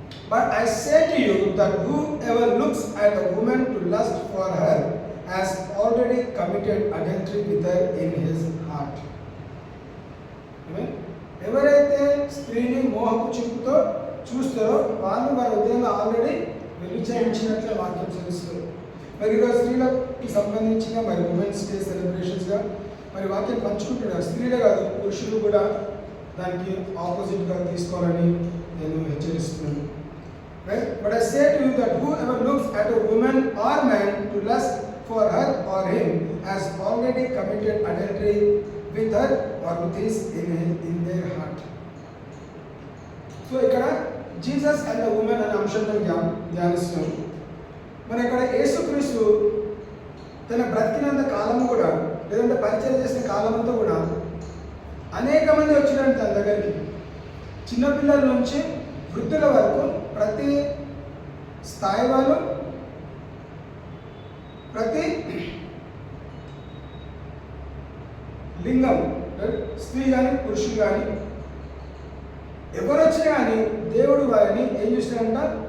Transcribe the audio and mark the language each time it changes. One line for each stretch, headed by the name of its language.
English: But I say to you that whoever looks at a woman to lust for her has already committed adultery with her in his heart.
Telugu: ఎవరైతే స్త్రీని మోహపు చూపుతో చూస్తారో వాళ్ళు వారి హృదయంలో ఆల్రెడీ వ్యభిచరించినట్లు వాక్యం తెలుస్తుంది. మరి ఈరోజు స్త్రీలకు సంబంధించిన మరి ఉమెన్స్ డే సెలబ్రేషన్స్గా మరి వాక్యం పంచుకుంటున్నారు. స్త్రీలే కాదు, పురుషులు కూడా దానికి ఆపోజిట్గా తీసుకోవాలని నేను హెచ్చరిస్తున్నాను.
English: Right? But I say to you that whoever looks at a woman or man to lust for her or him has already committed adultery with her or with his in their heart. So
Telugu: ఇక్కడ
English: Jesus and the woman
Telugu: అనే అంశంతో ధ్యానిస్తున్నాం. మరి ఇక్కడ యేసుక్రీస్తు తన బ్రతికినంత కాలము కూడా, లేదంటే పరిచయం చేసిన కాలమంతా కూడా అనేక మంది వచ్చినారు తన దగ్గరికి. చిన్నపిల్లల నుంచి వృద్ధుల వరకు ప్రతి స్థాయి వాళ్ళు, ప్రతి లింగం, స్త్రీ కానీ పురుషులు కానీ ఎవరు వచ్చినా కానీ దేవుడు వారిని ఏం చేసినారంట?